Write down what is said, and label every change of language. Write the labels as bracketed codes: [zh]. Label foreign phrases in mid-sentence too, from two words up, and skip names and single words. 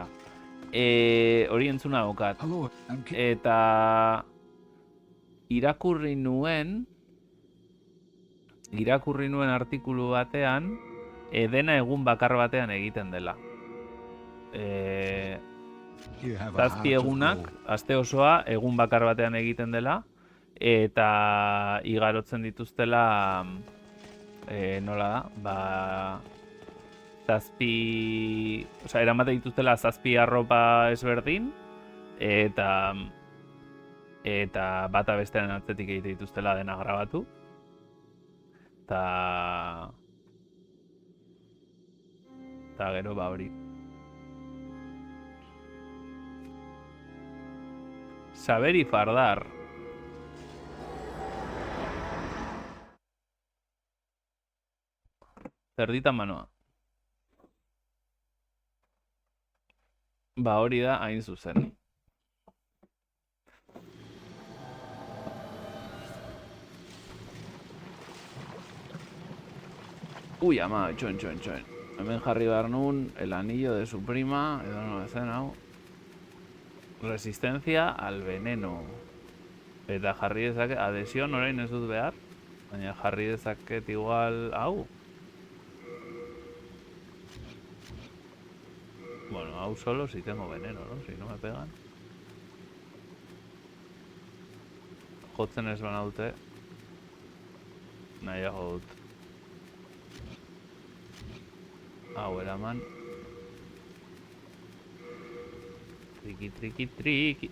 [eu] Hori entzuna daukat. Eta irakurri nuen artikulu batean, dena egun bakar batean egiten dela. [en] You have a [eu] Zazpi [en] heart of [eu] egunak, [en] gold. [eu] aste osoa, egun bakar batean egiten dela, eta igarotzen dituztela, nola da, zazpi... Osa, eramaten dituztela zazpi arropa ezberdin, eta bata bestearen atzetik egite dituztela dena grabatu. Eta gero hori. [es] Saber y fardar. Zerdita manoa. [eu] Hori da hain zuzen. Uy, ama, txon. Hemen jarri behar nun, [es] el anillo de su prima, [eu] edo no zen hau. [es] Resistencia al veneno. [eu] Eta jarri dezaket, adhesion orain ez dut behar, baina jarri dezaket igual hau. [es] Bueno, hau solo si tengo veneno, ¿no? Si no me pegan. [eu] Jotzen ez banaute. Nahiago dut. Hau eraman. Triki.